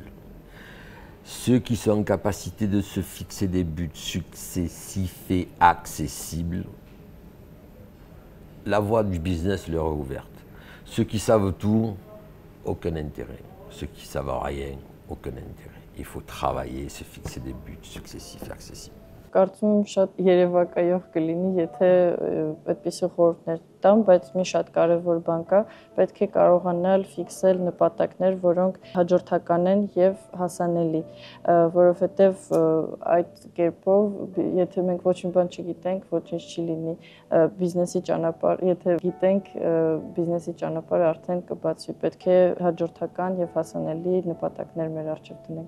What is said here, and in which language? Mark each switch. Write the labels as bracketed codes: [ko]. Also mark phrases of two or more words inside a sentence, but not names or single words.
[fr] Ceux qui sont en capacité de se fixer des buts successifs et accessibles, la voie du business leur est ouverte. Ceux qui savent tout, aucun intérêt. Ceux qui ne savent rien, aucun intérêt. Il faut travailler, se fixer des buts successifs et accessibles. [hy] Կարծում եմ շատ երևակայող կլինի, եթե այդպիսի խորհուրդներ տամ, բայց մի շատ կարևոր բան կա, պետք է կարողանալ ֆիքսել նպատակներ, որոնք հաջորդական են եւ հասանելի, որովհետեւ այդ կերպով, եթե մենք ոչինչ բան չգիտենք, ոչինչ չի լինի, բիզնեսի ճանապարհ, եթե գիտենք, բիզնեսի ճանապարհը արդեն կբացվի, պետք է հաջորդական եւ հասանելի նպատակներ մեր առջեւ դնենք։